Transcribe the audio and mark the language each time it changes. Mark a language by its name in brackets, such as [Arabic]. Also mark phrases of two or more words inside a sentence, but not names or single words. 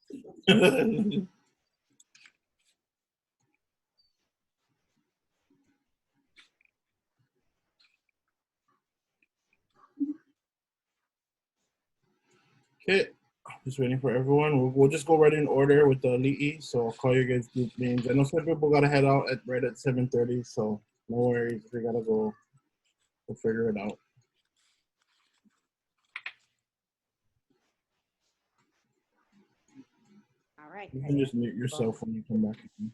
[English] Okay, just waiting for everyone. We'll just go right in order with the ʻAʻaliʻi. So I'll call you guys group names. I know some people gotta head out right at 7:30, so no worries. If we gotta go, we'll figure it out. All right. You can just mute yourself when you come back.